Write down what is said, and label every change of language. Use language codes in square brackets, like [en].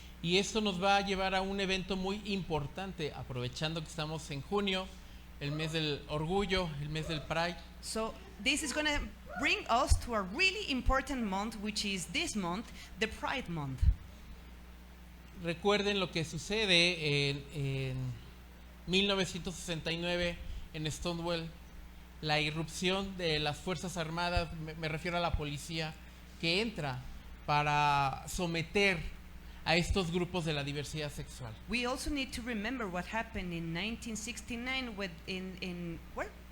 [es] Y esto nos va a llevar a un evento muy importante, aprovechando que estamos en junio, el mes del orgullo, el mes del Pride. [en] So this is going to bring us to a really important month, which is this month, the Pride Month. [es] Recuerden lo que sucede en 1969 en Stonewall, la irrupción de las Fuerzas Armadas, me refiero a la policía, que entra para someter a estos grupos de la diversidad sexual. [en] We also need to remember what happened in 1969 in where?